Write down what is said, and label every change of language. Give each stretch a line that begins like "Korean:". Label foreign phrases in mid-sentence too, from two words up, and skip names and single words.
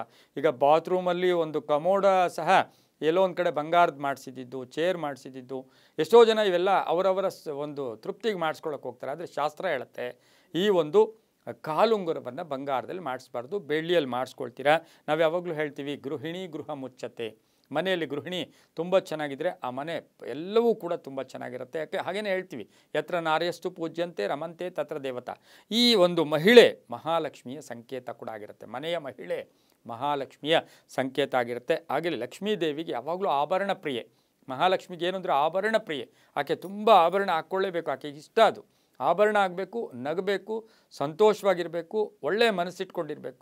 Kannada: ಈಗ ಬಾತ್ರೂಮಲ್ಲಿ ಒಂದು ಕಮೋಡ ಸಹ ಎಲ್ಲೋ ಒಂದು ಕಡೆ ಬಂಗಾರದ ಮಾಡಿಸಿದ್ದು, ಚೇರ್ ಮಾಡಿಸಿದ್ದು, ಎಷ್ಟೋ ಜನ ಇವೆಲ್ಲ ಅವರವರ ಒಂದು ತೃಪ್ತಿಗೆ ಮಾಡಿಸ್ಕೊಳಕ್ಕೆ ಹೋಗ್ತಾರೆ. ಆದರೆ ಶಾಸ್ತ್ರ ಹೇಳುತ್ತೆ, ಈ ಒಂದು ಕಾಲುಂಗುರವನ್ನು ಬಂಗಾರದಲ್ಲಿ ಮಾಡಿಸ್ಬಾರ್ದು, ಬೆಳ್ಳಿಯಲ್ಲಿ ಮಾಡಿಸ್ಕೊಳ್ತೀರಾ. ನಾವು ಯಾವಾಗಲೂ ಹೇಳ್ತೀವಿ,
Sanskrit: ಗೃಹಿಣಿ ಗೃಹ ಮುಚ್ಚತೆ.
Kannada: ಮನೆಯಲ್ಲಿ ಗೃಹಿಣಿ ತುಂಬ ಚೆನ್ನಾಗಿದ್ದರೆ ಆ ಮನೆ ಎಲ್ಲವೂ ಕೂಡ ತುಂಬ ಚೆನ್ನಾಗಿರುತ್ತೆ. ಯಾಕೆ ಹಾಗೇನೆ ಹೇಳ್ತೀವಿ,
Sanskrit: ಯತ್ರ ನಾರ್ಯಸ್ತು ಪೂಜ್ಯಂತೆ ರಮಂತೆ ತತ್ರ ದೇವತಾ.
Kannada: ಈ ಒಂದು ಮಹಿಳೆ ಮಹಾಲಕ್ಷ್ಮಿಯ ಸಂಕೇತ ಕೂಡ ಆಗಿರುತ್ತೆ. ಮನೆಯ ಮಹಿಳೆ ಮಹಾಲಕ್ಷ್ಮಿಯ ಸಂಕೇತ ಆಗಿರುತ್ತೆ. ಹಾಗೆ ಲಕ್ಷ್ಮೀ ದೇವಿಗೆ ಯಾವಾಗಲೂ ಆಭರಣ ಪ್ರಿಯೆ. ಮಹಾಲಕ್ಷ್ಮಿಗೆ ಏನಂದ್ರೆ ಆಭರಣ ಪ್ರಿಯೆ. ಆಕೆ ತುಂಬ ಆಭರಣ ಹಾಕ್ಕೊಳ್ಳೇಬೇಕು, ಆಕೆಗೆ ಇಷ್ಟ ಅದು. ಆಭರಣ ಆಗಬೇಕು, ನಗಬೇಕು, ಸಂತೋಷವಾಗಿರಬೇಕು, ಒಳ್ಳೆಯ ಮನಸ್ಸಿಟ್ಕೊಂಡಿರಬೇಕು.